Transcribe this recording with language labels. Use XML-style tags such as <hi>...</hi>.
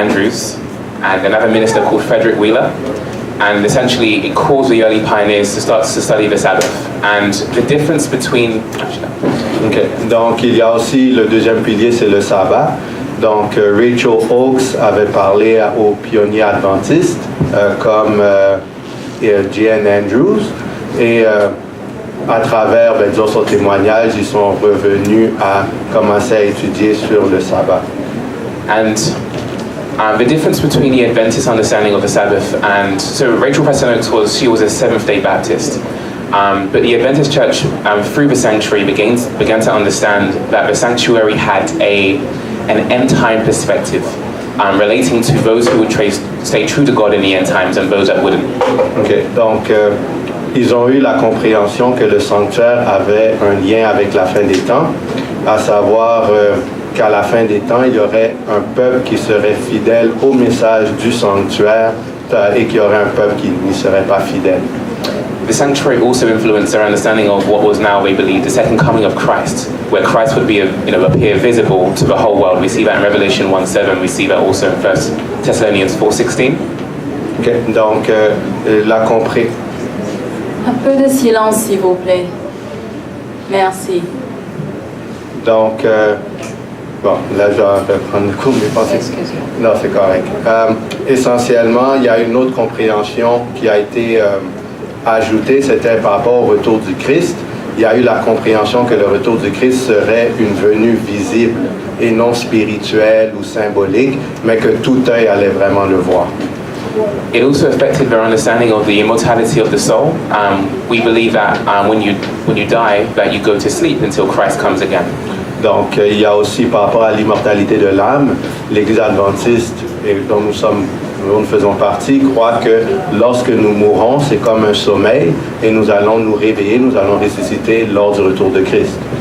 <en>Andrews and another minister called Frederick Wheeler. And essentially it caused the early pioneers to start to study the Sabbath. And the difference between... Okay.</en> <fr>Donc il y a aussi le deuxième pilier, c'est le sabbat. Donc Rachel Oakes avait parlé aux pionniers adventistes comme J.N. Andrews et à travers son témoignage, ils sont revenus à commencer à étudier sur le sabbat.</fr> <en>And the difference between the Adventist understanding of the Sabbath and so Rachel Preston Oakes was a Seventh-day Baptist, but the Adventist Church through the sanctuary began to understand that the sanctuary had an end-time perspective relating to those who would stay true to God in the end times and those that wouldn't. Okay.</en> <fr>Donc ils ont eu la compréhension que le sanctuaire avait un lien avec la fin des temps, à savoir qu'à la fin des temps, il y aurait un peuple qui serait fidèle au message du sanctuaire et qu'il y aurait un peuple qui n'y serait pas fidèle.</fr> <en>the sanctuary also influenced our understanding of what was now, we believe, the second coming of Christ, where Christ would be, appear visible to the whole world. We see that in Revelation 1:7. We see that also in 1 Thessalonians 4:16.</en> <fr>Okay. Donc, la compréhension. Un peu de silence, s'il vous plaît. Merci. Donc, bon, là, je vais prendre le cours de mes pensées. Non, c'est correct. Essentiellement, il y a une autre compréhension qui a été ajoutée, c'était par rapport au retour du Christ. Il y a eu la compréhension que le retour du Christ serait une venue visible et non spirituelle ou symbolique, mais que tout œil allait vraiment le voir.</fr> <en>It also affected their understanding of the immortality of the soul. We believe that when you die, that you go to sleep until Christ comes again.</en> <fr>Donc, il y a aussi par rapport à l'immortalité de l'âme, l'Église adventiste, dont nous faisons partie, croit que lorsque nous mourrons, c'est comme un sommeil et nous allons nous réveiller, nous allons ressusciter lors du retour de Christ.</fr>